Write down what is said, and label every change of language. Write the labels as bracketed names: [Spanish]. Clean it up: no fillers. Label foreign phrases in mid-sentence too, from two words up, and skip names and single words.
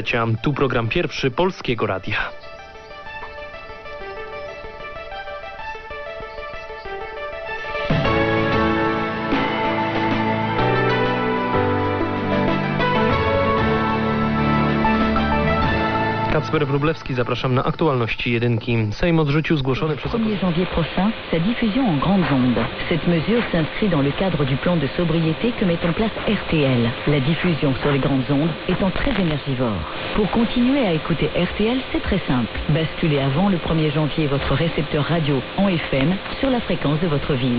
[Polish] Tu program pierwszy Polskiego Radia. Kacper Wróblewski, zapraszam na aktualności jedynki. Sejm odrzucił zgłoszony przez... [French] 1er janvier prochain, sa diffusion en grandes ondes. Cette mesure s'inscrit dans le cadre du plan de sobriété que met en place RTL. La diffusion sur les grandes ondes étant très énergivore. Pour continuer à écouter RTL, c'est très simple. Basculez avant le 1er janvier votre récepteur radio en FM sur la fréquence de votre ville.